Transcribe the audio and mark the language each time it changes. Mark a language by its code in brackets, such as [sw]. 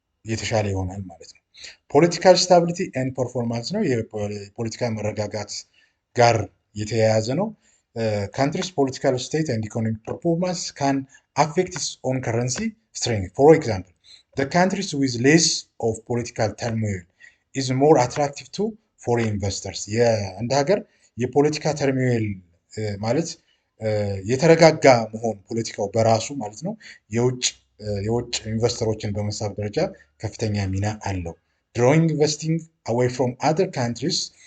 [am] የተሻለ ይሆናል ማለት ነው። [en] ፖለቲካል ስታቢሊቲ ኤንድ ፐርፎርማንስ [am] ነው። የፖለቲካ መረጋጋት ጋር የተያያዘ ነው። [en] country's political state and economic performance can affect its own currency strength. For example, the countries with less of political turmoil is more attractive to [am] ፎሬን ኢንቨስተርስ የአንድ ሀገር የፖለቲካ ተርሚዌል ማለት የተረጋጋ መሆን ፖለቲካው በራሱ ማለት ነው የውጭ ኢንቨስተሮችን በመሳብ ደረጃ ከፍተኛ ሚና አለው። [en] ድሮዊንግ ኢንቨስቲንግ አዌይ ፍሮም አዘር ካንትሪስ